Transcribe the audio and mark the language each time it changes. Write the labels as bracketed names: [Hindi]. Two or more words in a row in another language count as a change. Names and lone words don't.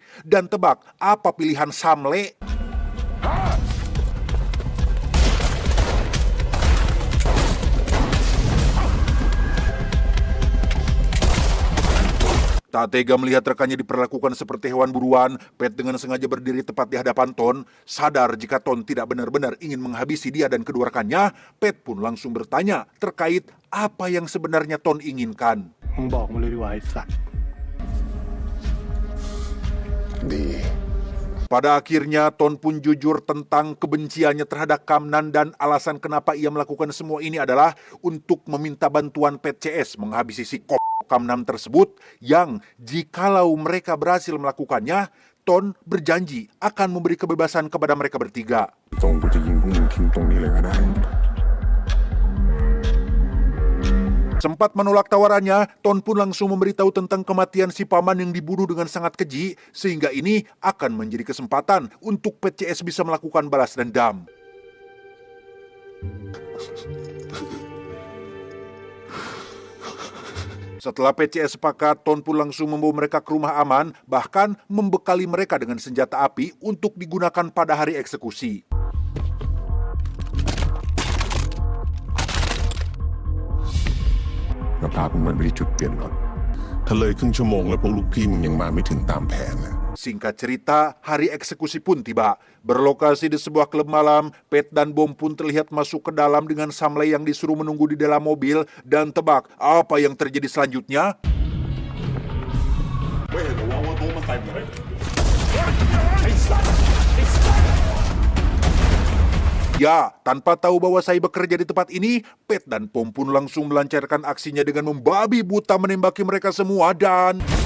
[Indonesian] Dan tebak, apa pilihan Samle? Tak tega melihat rekannya diperlakukan seperti hewan buruan, Pet dengan sengaja berdiri tepat di hadapan Ton. Sadar jika Ton tidak benar-benar ingin menghabisi dia dan kedua rekannya, Pet pun langsung bertanya terkait apa yang sebenarnya Ton inginkan. [Thai] มึงบอกมาเลยดีกว่าไอ้สัตว์ ดี [Indonesian] Pada akhirnya, Ton pun jujur tentang kebenciannya terhadap Kamnan dan alasan kenapa ia melakukan semua ini adalah untuk meminta bantuan PCS menghabisi si Kamnan tersebut yang jikalau mereka berhasil melakukannya, Ton berjanji akan memberi kebebasan kepada mereka bertiga. [Thai] ตรงกูจะยิงพวกมึงทิ้งตรงนี้เลยก็ได้ [Indonesian] Sempat menolak tawarannya, Ton pun langsung memberitahu tentang kematian si paman yang dibunuh dengan sangat keji, sehingga ini akan menjadi kesempatan untuk PCS bisa melakukan balas dendam. Setelah PCS sepakat, Ton pun langsung membawa mereka ke rumah aman, bahkan membekali mereka dengan senjata api untuk digunakan pada hari eksekusi. [Thai] ก็พาพวกมันไปที่จุดเปลี่ยนรถถ้าเลยครึ่งชั่วโมงแล้วพวกลูกพี่มึงยังมาไม่ถึงตามแผนนะ [Indonesian] Singkat cerita, hari eksekusi pun tiba. Berlokasi di sebuah klub malam, Pet dan Bom pun terlihat masuk ke dalam dengan Samle yang disuruh menunggu di dalam mobil. Dan tebak, apa yang terjadi selanjutnya? Ya, tanpa tahu bahwa saya bekerja di tempat ini, Pet dan Pom pun langsung melancarkan aksinya dengan membabi buta menembaki mereka semua dan...